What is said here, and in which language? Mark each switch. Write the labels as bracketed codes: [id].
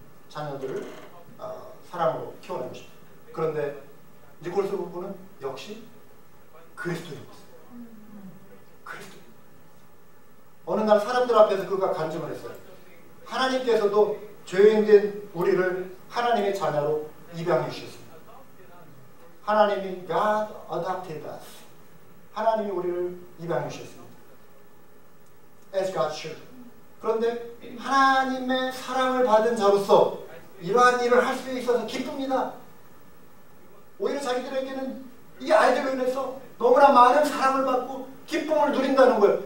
[ko] 자녀들을 사랑으로 키워내고 싶어요. 그런데 니콜스 부부는 역시 그리스도인이었어요. 그리스도. 어느 날 사람들 앞에서 그가 간증을 했어요. 하나님께서도 죄인된 우리를 하나님의 자녀로 입양해 주셨습니다. [en] 하나님이 God adopted us. [ko] 하나님이 우리를 입양해 주셨습니다. [en] As God's children. [ko] 그런데 하나님의 사랑을 받은 자로서 이러한 일을 할 수 있어서 기쁩니다. 오히려 자기들에게는 이 아이들로 인해서 너무나 많은 사랑을 받고 기쁨을 누린다는 거예요.